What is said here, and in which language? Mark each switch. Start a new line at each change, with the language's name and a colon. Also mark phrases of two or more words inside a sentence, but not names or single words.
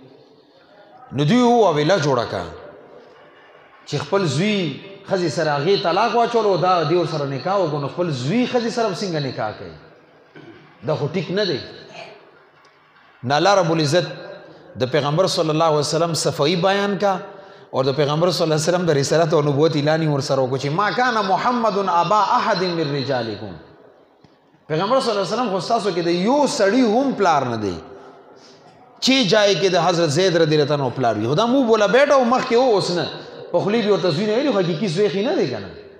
Pashto: نو دوی ویله جوړه کړه چې خپل زوی ښځې سره هغې طلاق واچولو، دا دې ورسره نکاح وکړو، نو خپل زوی ښځې سره څنګه نکاح کوي؟ دا خو ټیک نه دی. نه الله رب العزت د پیغمبر صلی الله علیه وسلم صفائی بیان کا اور د پیغمبر صلی الله علیه وسلم د رسالت او نبوت اعلان ورسره وکړو چې
Arabic: ما کان محمد ابا احد من رجالکم.
Pashto: پیغمبر صلی الله علیه وسلم خو ستاسو کې د یو سړي هم پلار نه دی چې جای کې د حضرت زید رضی الله عنه پلار وي. خدا مو بوله بیټه او مخکې اوس نه په خولې به ورته زوی نه ویلي، حقیقي زوی خې نه دی که نه.